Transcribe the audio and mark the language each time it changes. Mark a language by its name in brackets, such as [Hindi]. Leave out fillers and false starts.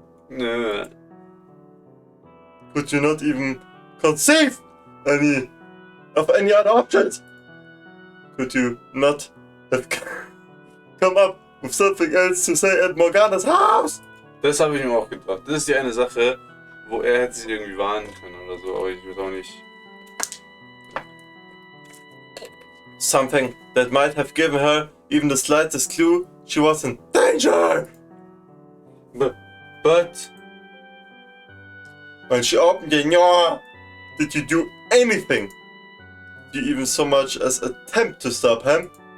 [English] Nah. Could you not even conceive any other options? Could you not have come up with something else to say at Morgana's house? [German] Das habe ich mir auch gedacht. Das ist die eine Sache, wo er hätte sich irgendwie warnen können oder so, aber ich weiß auch nicht. [English] Something that might have given her even the slightest clue she was in danger! But When she opened your door, did you do anything? Did you even so much as attempt to stop him?